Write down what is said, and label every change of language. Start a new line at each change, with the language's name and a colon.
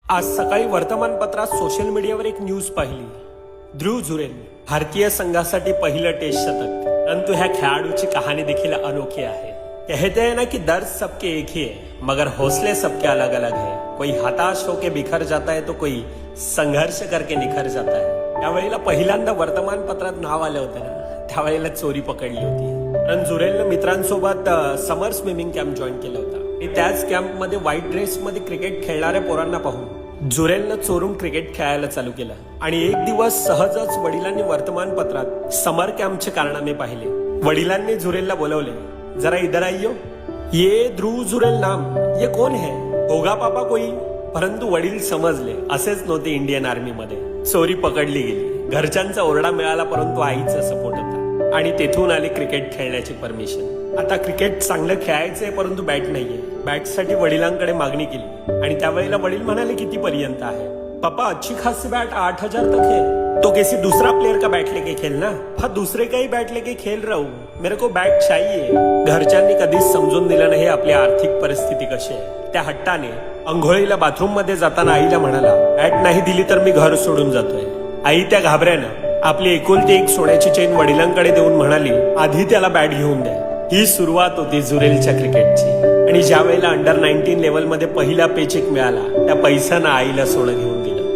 Marathi: आज सकाळी वर्तमानपत्रात सोशल मीडियावर एक न्यूज पाहिली. ध्रुव जुरेल भारतीय संघासाठी पहिलं टेस्ट शतक. परंतु ह्या खेळाडूची कहाणी देखील अनोखी आहे.
Hindi: कहते हैं ना कि दर्द सबके एक ही है, मगर हौसले सबके अलग अलग है. कोई हताश होके बिखर जाता है तो कोई संघर्ष करके निखर जाता है.
Marathi: त्यावेळेला पहिल्यांदा वर्तमानपत्रात नाव आलं होतं ना, त्यावेळेला चोरी पकडली होती. कारण जुरेलनं मित्रांसोबत समर स्विमिंग कॅम्प जॉईन केला होता. त्याच कॅम्पमध्ये व्हाईट ड्रेसमध्ये क्रिकेट खेळणाऱ्या पोरांना पाहून जुरेलनं चोरून क्रिकेट खेळायला चालू केलं. आणि एक दिवस सहजच वडिलांनी वर्तमानपत्रात समर कॅम्पचे कारनामे पाहिले. वडिलांनी जुरेलला बोलवले,
Hindi: जरा इधर आइयो. ये ध्रुव जुरेल नाम, ये कौन है? होगा पापा कोई?
Marathi: परंतु वडील समजले असेच नव्हते इंडियन आर्मी मध्ये. चोरी पकडली गेली. घरच्यांचा ओरडा मिळाला, परंतु आईचा सपोर्ट होता आणि तेथून आली क्रिकेट खेळण्याची परमिशन. आता क्रिकेट चांगलं खेळायचंय, परंतु बॅट नाहीये. बॅटसाठी वडिलांकडे मागणी केली आणि त्यावेळेला वडील म्हणाले, किती पर्यंत आहे?
Hindi: पापा अच्छी खासी बैट 8,000 तक है. तो किसी दूसरा प्लेयर का बैट लेके खेलना. हाँ, दूसरे का ही बैट लेके खेल रहा हूँ, मेरे को बैट चाहिए.
Marathi: घरच्यांनी कधीच समजून दिलं नाही आपली आर्थिक परिस्थिती कशी आहे. त्या हट्टाने अंघोळीला बाथरूम मध्ये जाताना आईला म्हणाला, बॅट नाही दिली तर मी घर सोडून जातोय. आई त्या घाबऱ्यानं आपली एकुलती एक सोन्याची चेन वडिलांकडे देऊन म्हणाली, आधी त्याला बॅट घेऊन द्या. ही सुरुवात होती जुरेलच्या क्रिकेटची. आणि ज्या वेळेला अंडर 19 लेवल मध्ये पहिला पेचेक मिळाला, त्या पैशानं आईला सोनं घेऊन दिलं.